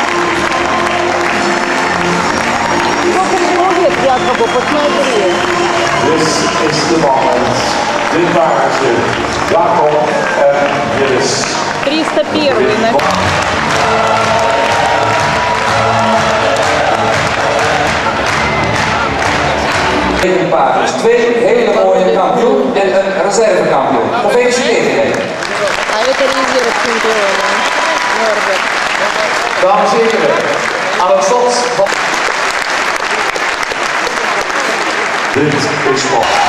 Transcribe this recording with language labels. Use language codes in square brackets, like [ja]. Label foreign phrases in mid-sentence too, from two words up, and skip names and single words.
[ru] Сколько ему лет Якову, посмотри. [en] This is the moment. [nl] Dit waren ze, Jacob en Jens. 301. Een paard, dus 2 hele mooie kampioen en een reservekampioen. Gefeliciteerd. [ru] А это резерв чемпиона. Норберт. [nl] Dames en heren, aan het slot van... Dit is mooi.